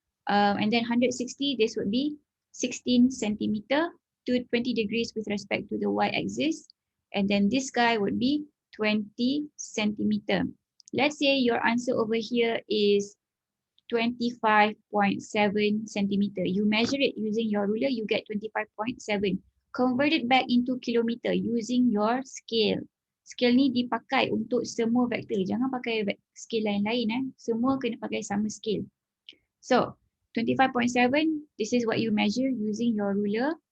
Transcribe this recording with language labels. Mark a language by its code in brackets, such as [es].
[en] And then 160, this would be 16 centimeter to 20 degrees with respect to the y-axis. And then this guy would be 20 centimeter. Let's say your answer over here is 25.7 centimeter. You measure it using your ruler, you get 25.7. Convert it back into kilometer using your scale. [ms] Scale ni dipakai untuk semua vektor. Jangan pakai scale lain-lain. Semua kena pakai sama scale. [en] So, 25.7, this is what you measure using your ruler.